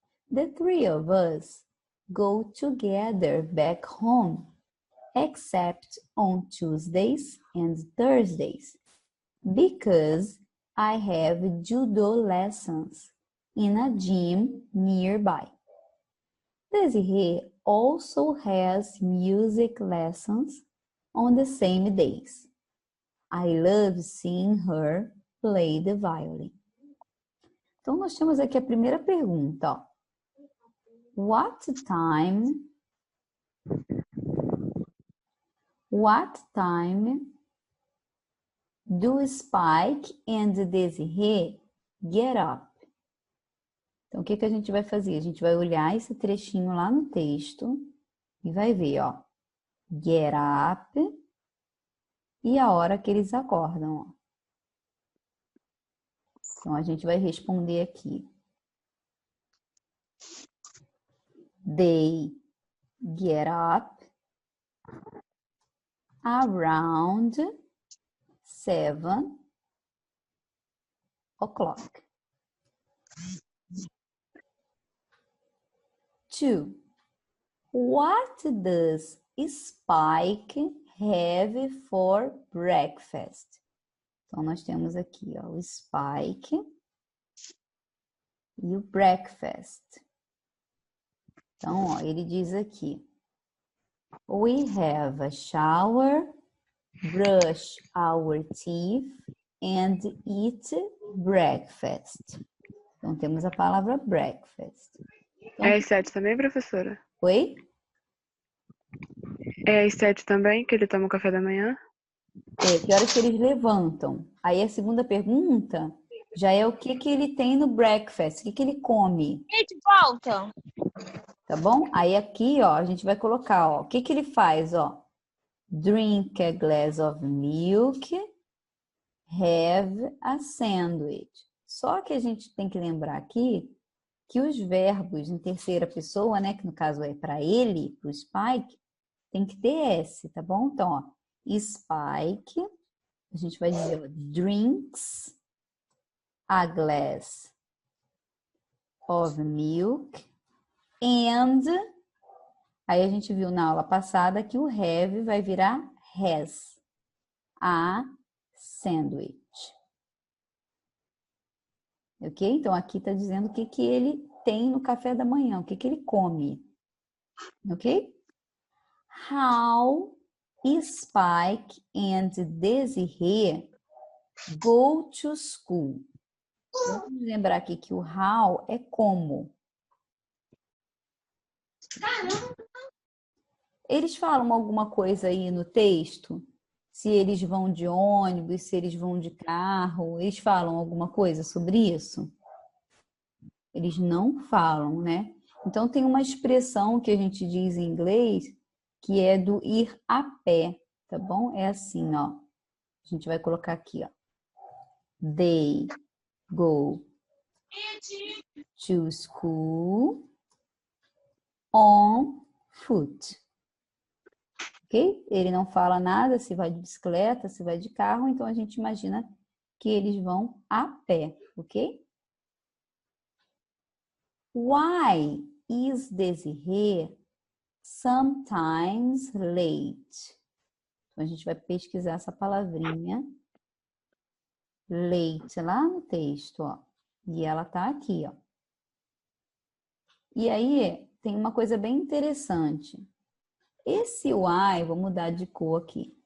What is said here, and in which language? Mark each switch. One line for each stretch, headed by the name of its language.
English: The three of us go together back home, except on Tuesdays and Thursdays, because I have judo lessons in a gym nearby. Desiree also has music lessons on the same days. I love seeing her play the violin.
Portuguese: Então, nós temos aqui a primeira pergunta, ó.
English: What time do Spike and Desiree get up?
Portuguese: Então, o que a gente vai fazer? A gente vai olhar esse trechinho lá no texto e vai ver, ó. Get up e a hora que eles acordam, ó. Então, a gente vai responder aqui.
English: They get up around 7 o'clock. 2. What does Spike have for breakfast?
Portuguese: Então, nós temos aqui, ó, o Spike e o breakfast. Então, ó, ele diz aqui,
English: we have a shower, brush our teeth and eat breakfast.
Portuguese: Então, temos a palavra breakfast. Então, É às 7 também, professora? oi? É às 7 também que ele toma o café da manhã? Que horas que eles levantam? Aí a segunda pergunta já é o que ele tem no breakfast, o que ele come. Gente, volta. Tá bom? Aí aqui, ó, a gente vai colocar, ó, o que ele faz, ó.
English: Drink a glass of milk, have a sandwich.
Portuguese: Só que a gente tem que lembrar aqui que os verbos em terceira pessoa, né, que no caso é para ele, para o Spike, tem que ter S, tá bom? Então, ó, Spike, a gente vai dizer, ó,
English: drinks a glass of milk and,
Portuguese: aí a gente viu na aula passada que o have vai virar has, a sandwich. Ok? Então, aqui está dizendo o que ele tem no café da manhã, o que ele come. Ok?
English: How Spike and Desiree go to school.
Portuguese: Vamos lembrar aqui que o how é como. Eles falam alguma coisa aí no texto? Se eles vão de ônibus, se eles vão de carro, eles falam alguma coisa sobre isso? Eles não falam, né? Então tem uma expressão que a gente diz em inglês que é do ir a pé, tá bom? É assim, ó. A gente vai colocar aqui, ó.
English: They go to school on foot.
Portuguese: Ok? Ele não fala nada se vai de bicicleta, se vai de carro, então a gente imagina que eles vão a pé, ok?
English: Why is Desiree sometimes late?
Portuguese: Então a gente vai pesquisar essa palavrinha late lá no texto, ó. E ela tá aqui, ó. E aí tem uma coisa bem interessante. Esse why, vou mudar de cor aqui.